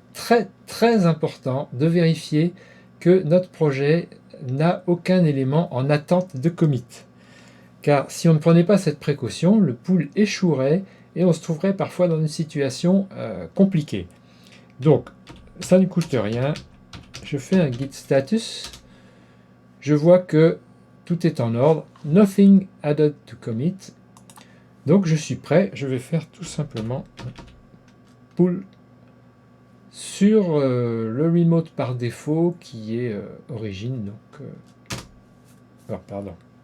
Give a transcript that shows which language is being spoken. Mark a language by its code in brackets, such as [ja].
[fr] très important de vérifier que notre projet n'a aucun élément en attente de commit. Car si on ne prenait pas cette précaution, le pool échouerait et on se trouverait parfois dans une situation compliquée. Donc, ça ne coûte rien. Je fais un git status. Je vois que tout est en ordre. [en] Nothing added to commit. [fr] Donc, je suis prêt. Je vais faire tout simplement pull sur le remote par défaut qui est origine. Donc, alors, pardon.